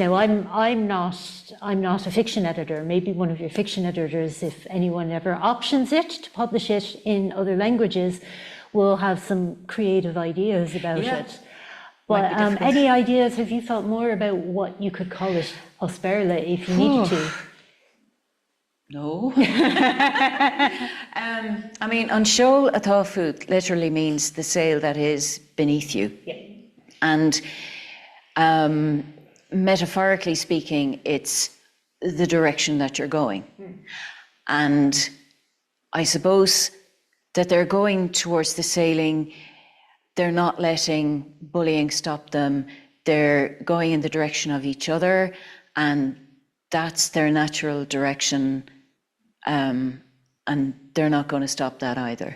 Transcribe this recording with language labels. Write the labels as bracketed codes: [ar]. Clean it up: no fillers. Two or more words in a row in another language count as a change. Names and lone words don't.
[en] Now, I'm not a fiction editor. Maybe one of your fiction editors, if anyone ever options it to publish it in other languages, will have some creative ideas about it. But any ideas? Have you thought more about what you could call it, Béarla, if you needed to? No. I mean, on Seol atá fut literally means the sail that is beneath you. Yeah. And metaphorically speaking, it's the direction that you're going. And I suppose that they're going towards the sailing, they're not letting bullying stop them, they're going in the direction of each other, and that's their natural direction, and they're not going to stop that either.